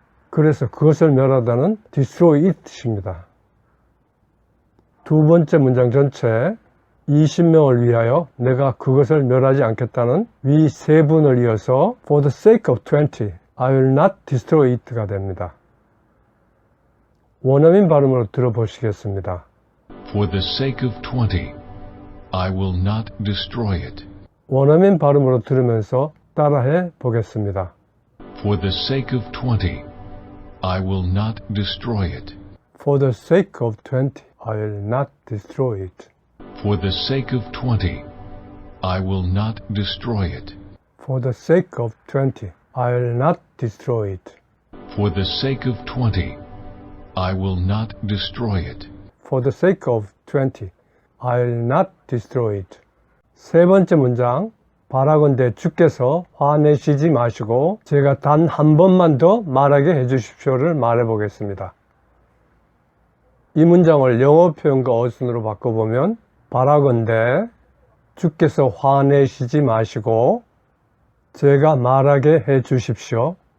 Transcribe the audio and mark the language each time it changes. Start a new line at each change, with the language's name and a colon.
Korean: 그래서 그것을 멸하다는 destroy it입니다. 두 번째 문장 전체 20명을 위하여 내가 그것을 멸하지 않겠다는 위 세 분을 이어서
English: for the sake of 20, I will not destroy it
Korean: 가 됩니다. 원어민 발음으로 들어보시겠습니다.
English: For the sake of 20, I will not destroy it.
Korean: 원어민 발음으로 들으면서 따라해 보겠습니다.
English: For the sake of 20, I will not destroy it. For the sake of 20, I will not destroy it. For the sake of 20, I will not destroy it. For the sake of 20, I will not destroy it. For the sake of 20, I will not destroy it. For the sake of 20, I will not destroy it.
Korean: 세 번째 문장, 바라건대 주께서 화내시지 마시고 제가 단 한 번만 더 말하게 해주십시오를 말해보겠습니다. 이 문장을 영어 표현과 어순으로 바꿔보면 바라건대 주께서 화내시지 마시고 제가 말하게 해주십시오.